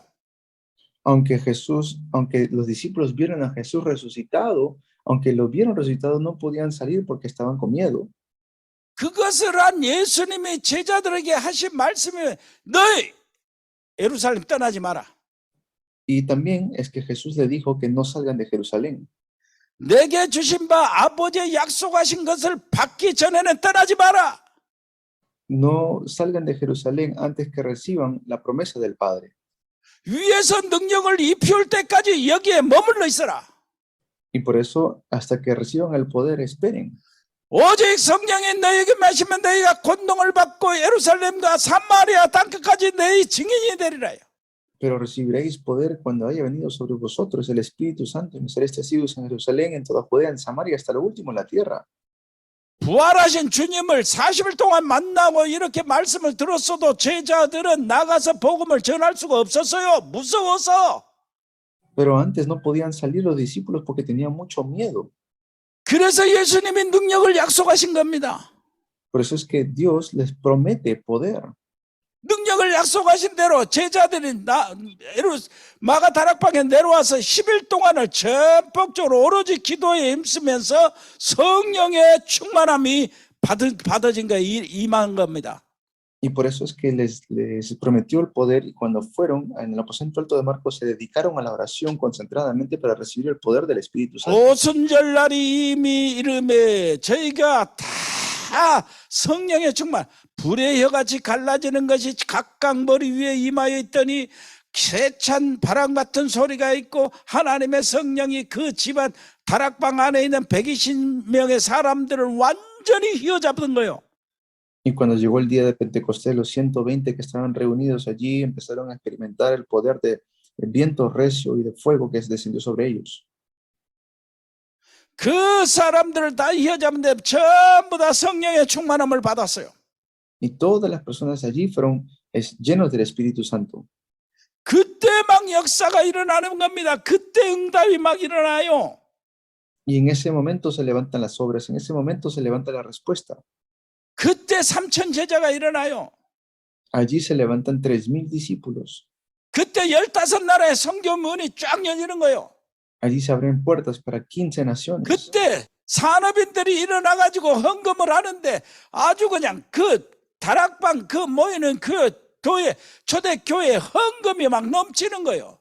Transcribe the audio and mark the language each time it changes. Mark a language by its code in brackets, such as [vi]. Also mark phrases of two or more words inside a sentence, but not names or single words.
[es] Aunque los discípulos vieron a Jesús resucitado, aunque lo vieron resucitado, no podían salir porque estaban con miedo. [ko] 그것을 한 예수님이 제자들에게 하신 말씀이 너희 예루살렘 떠나지 마라. [es] Y también es que Jesús le dijo que no salgan de Jerusalén. [ko] 내게 주신 바 아버지의 약속하신 것을 받기 전에는 떠나지 마라. [es] No salgan de Jerusalén antes que reciban la promesa del Padre. [ko] 위에서 능력을 입혀올 때까지 여기에 머물러 있어라. [es] Y por eso, hasta que reciban el poder, esperen. [ko] 오직 성령이 너에게 마시면 너희가 권능을 받고 예루살렘과 사마리아 땅끝까지 너희 증인이 되리라. [es] Pero recibiréis poder cuando haya venido sobre vosotros el Espíritu Santo y me seréis testigos en Jerusalén, en toda Judea, en Samaria, hasta lo último en la tierra. [ko] 부활하신 주님을 40일 동안 만나고 이렇게 말씀을 들었어도 제자들은 나가서 복음을 전할 수가 없었어요. 무서워서. [es] Pero antes no podían salir los discípulos porque tenían mucho miedo. [ko] 그래서 예수님이 능력을 약속하신 겁니다. [es] Por eso es que Dios les promete poder. [ko] 능력을 약속하신 대로 제자들이 마가 다락방에 내려와서 10일 동안을 전폭적으로 오로지 기도에 힘쓰면서 성령의 충만함이 받아진 거에 임한 겁니다. [es] Y por eso es que les prometió el poder y cuando fueron en el aposento alto de Marcos se dedicaron a la oración concentradamente para recibir el poder del Espíritu Santo. [ko] 오순절날이 이미 이름에 저희가 다 성령의 충만 불의 혀같이 갈라지는 것이 각각 머리 위에 임하여 있더니 세찬 바람 같은 소리가 있고 하나님의 성령이 그 집안 다락방 안에 있는 120명의 사람들을 완전히 휘어잡은 거예요. [es] Y cuando llegó el día de Pentecostés, los 120 que estaban reunidos allí empezaron a experimentar el poder de viento recio y de fuego que descendió sobre ellos. [ko] 그 사람들을 다 휘어잡는데 전부 다 성령의 충만함을 받았어요. [es] Y todas las personas allí fueron llenos del Espíritu Santo. [ko] 그때 막 역사가 일어나는 겁니다. 그때 응답이 막 일어나요. [es] Y en ese momento se levantan las obras, en ese momento se levanta la respuesta. [ko] 그때 3,000 제자가 일어나요. [es] Allí se levantan 3,000 discípulos. [ko] 그때 15나라의 선교 문이 쫙 열리는 거예요. [es] Allí se abren puertas para 15 naciones. [ko] 그때 산업인들이 일어나가지고 헌금을 하는데 아주 그냥 그 다락방 그 모이는 그 교회 초대교회 헌금이 막 넘치는 거예요.